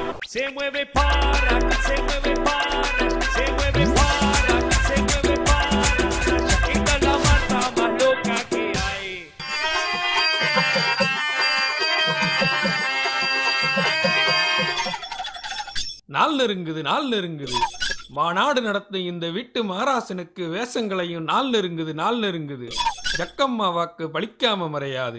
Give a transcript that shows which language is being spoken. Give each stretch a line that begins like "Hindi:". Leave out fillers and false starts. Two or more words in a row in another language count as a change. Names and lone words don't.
Spanish: se mueve para, se mueve para, se mueve para, se mueve para. La Shakira es la mata más loca que hay.
Tamil: நாள் நெருங்குது மாநாடு நடத்தும் இந்த வீட்டு மகாராசனுக்கு வேஷங்களையும் நாள் நெருங்குது ஜக்கம்மா வாக்கு பலிக்காம மறையாது.